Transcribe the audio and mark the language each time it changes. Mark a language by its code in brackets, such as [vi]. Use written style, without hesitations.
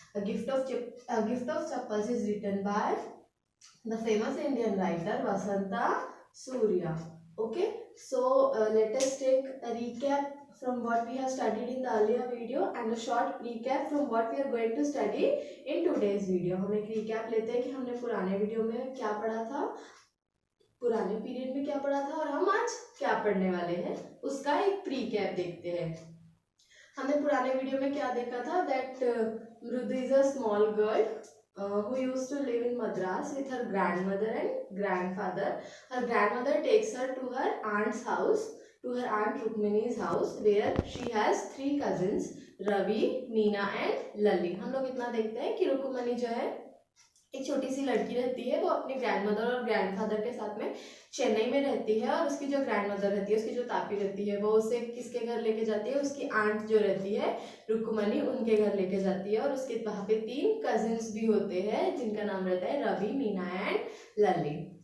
[en] A gift of chappals is written by the famous Indian writer Vasanta Surya. Okay, so let us take a recap from what we have studied in the earlier video and a short recap from what we are going to study in today's video. [hi] हम एक recap लेते हैं कि हमने पुराने video में क्या पढ़ा था, पुराने पीरियड में क्या पढ़ा था और हम आज क्या पढ़ने वाले हैं उसका एक प्रीकैप देखते हैं। हमने पुराने वीडियो में क्या देखा था [en] That Mridu is a small girl who used to live in Madras with her grandmother and grandfather. Her grandmother takes her to her aunt's house, to her aunt Rukmini's house, where she has three cousins, Ravi, Meena and Lalli. [hi] हम लोग इतना देखते हैं कि रुक्मणी जो है एक छोटी सी लड़की रहती है, वो अपने ग्रैंडमदर और ग्रैंडफादर के साथ में चेन्नई में रहती है और उसकी जो ग्रैंडमदर रहती है, उसकी जो तापी रहती है, वो उसे किसके घर लेके जाती है, उसकी आंट जो रहती है रुक्मणी, उनके घर लेके जाती है और उसके वहाँ पे तीन कजिन्स भी होते हैं जिनका नाम रहता है रवि, मीना एंड लल्ली।